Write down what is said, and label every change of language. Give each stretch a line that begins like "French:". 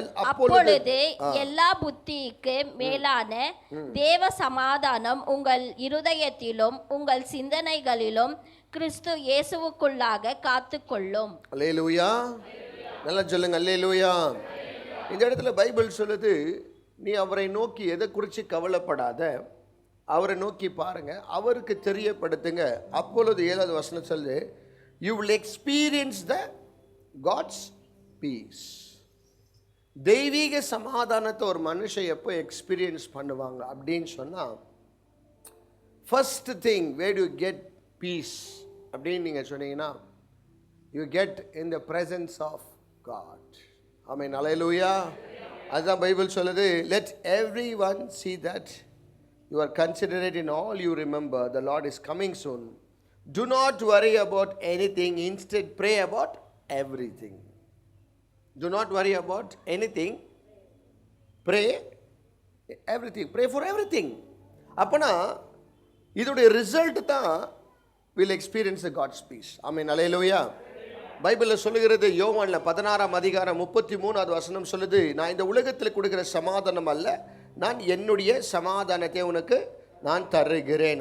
Tamil: அப்பொழுது எல்லா புத்திக்கு மேலான தேவ சமாதானம் உங்கள் இருதயத்திலும் உங்கள் சிந்தனைகளிலும் கிறிஸ்து இயேசுவுக்குள்ளாக காத்துக்கொள்ளும். அல்லேலூயா. நல்லா சொல்லுங்க, அல்லேலூயா. இந்த இடத்துல பைபிள் சொல்லுது, நீ அவரை நோக்கி எதை குறித்து கவலைப்படாத, அவரை நோக்கி பாருங்க, அவருக்கு தெரியப்படுத்துங்க. அப்பொழுது 7வது வசனம் சொல்லுது,
English: you will experience the God's peace.
Tamil: தெய்வீக சமாதானத்தை ஒரு மனுஷன் எப்போ எக்ஸ்பீரியன்ஸ் பண்ணுவாங்க அப்படின்னு சொன்னால், first thing
English: where do you get peace
Tamil: அப்படின்னு நீங்கள் சொன்னீங்கன்னா,
English: you get in the presence of God.
Tamil: ஆமென். அல்லேலூயா. அதுதான் பைபிள் சொல்லுது,
English: let everyone see that you are considerate in all you remember, the Lord is coming soon. Do not worry about anything, instead pray about everything. Do not worry about anything, pray everything. Pray for everything.
Tamil: அப்பனா இதோடைய result தான்
English: will experience the God's peace.
Tamil: ஆமென். அல்லேலூயா. பைபிளில் சொல்லுகிறது, யோவான்ல 16ஆம் அதிகாரம் 33வது வசனம் சொல்லுது, நான் இந்த உலகத்தில் கொடுக்கிற சமாதானம் அல்ல, நான் என்னுடைய சமாதானத்தை உனக்கு நான் தருகிறேன்.